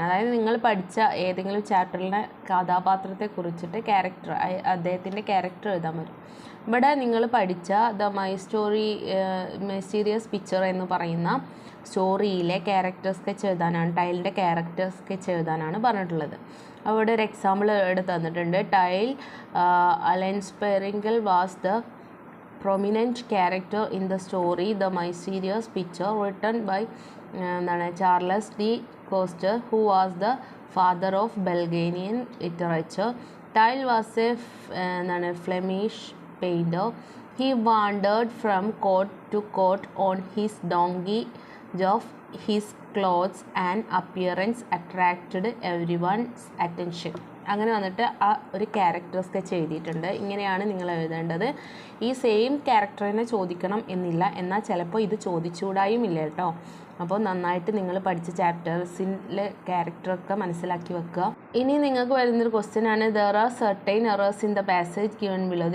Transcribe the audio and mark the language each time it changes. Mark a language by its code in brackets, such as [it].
[ml] അതായത് നിങ്ങൾ പഠിച്ച ഏതെങ്കിലും ചാപ്റ്ററിലെ കഥാപാത്രത്തെ കുറിച്ചിട്ട് അദ്ദേഹത്തിൻ്റെ ക്യാരക്ടർ എഴുതാൻ പറ്റും. ഇവിടെ നിങ്ങൾ പഠിച്ച the my story mysterious picture എന്ന് പറയുന്ന സ്റ്റോറിയിലെ ക്യാരക്ടർ സ്കെച്ച് എഴുതാനാണ്, ടൈലിൻ്റെ ക്യാരക്ടർ സ്കെച്ച് എഴുതാനാണ് പറഞ്ഞിട്ടുള്ളത്. അവിടെ ഒരു എക്സാമ്പിൾ എടുത്ത് തന്നിട്ടുണ്ട്. [en] Tyle Ulenspiegel was the prominent character in the story The Mysterious Picture, written by Charles D. Coster, who was the father of Bulgarian literature. Tyle was a Flemish painter. He wandered from court to court on his donkey. Of his clothes and appearance attracted everyone's attention. [ml] അങ്ങനെ വന്നിട്ട് ആ ഒരു character sketch എഴുതിയിട്ടുണ്ട്. ഇങ്ങനെയാണ് നിങ്ങൾ എഴുതേണ്ടത്. ഈ same ക്യാരക്ടറിനെ ചോദിക്കണം എന്നില്ല, എന്നാൽ ചിലപ്പോൾ ഇത് ചോദിച്ചുകൂടായും ഇല്ല കേട്ടോ. അപ്പോൾ നന്നായിട്ട് നിങ്ങൾ പഠിച്ച ചാപ്റ്റേഴ്സിലെ ക്യാരക്ടറൊക്കെ മനസ്സിലാക്കി വെക്കുക. ഇനി നിങ്ങൾക്ക് വരുന്നൊരു ക്വസ്റ്റ്യൻ ആണ് [en] There are certain errors in the passage given below.